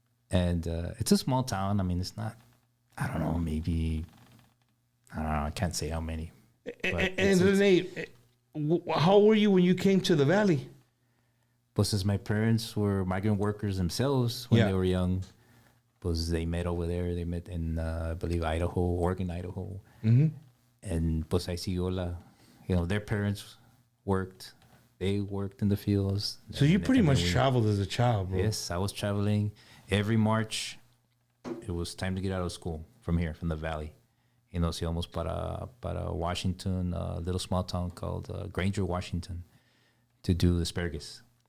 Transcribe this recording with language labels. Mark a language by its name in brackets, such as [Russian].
[English] And it's a small town. I mean, it's not, I don't know, maybe, I don't know, I can't say how many. And Rene, how were you when you came to the valley? But since my parents were migrant workers themselves when Yeah. they were young, because they met over there. They met in, I believe, Oregon, Idaho. Mm-hmm. And [Spanish] pues ahí siguió [English] their parents worked. They worked in the fields. So you pretty And then much traveled as a child, bro. Yes, I was traveling. Every March, it was time to get out of school from here, from the valley. [Spanish] Nos íbamos para Washington, [English] a little small town called Granger, Washington, to do asparagus.